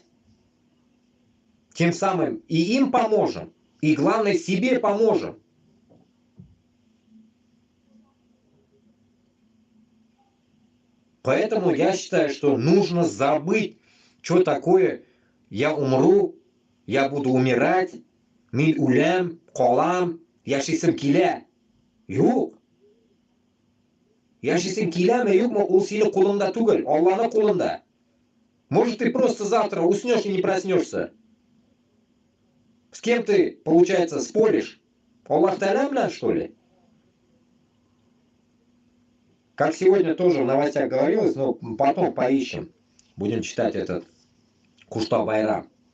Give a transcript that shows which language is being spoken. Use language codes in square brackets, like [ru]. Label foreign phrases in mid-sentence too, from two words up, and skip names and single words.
[ru] Тем самым и им поможем, и главное себе поможем. Поэтому я считаю, что нужно забыть, что такое я умру, я буду умирать, [tt] мин улям, колам, яшисым килә. Юк. Яшисым киләме, юкмы, ул синең кулыңда түгел, Алланың кулында. [ru] Может, ты просто завтра уснешь и не проснешься. С кем ты, получается, споришь? [tt] Аллах Та'аля белән, [ru] что ли? Как сегодня тоже в новостях говорилось, но потом поищем. Будем читать этот Кушта Байрам.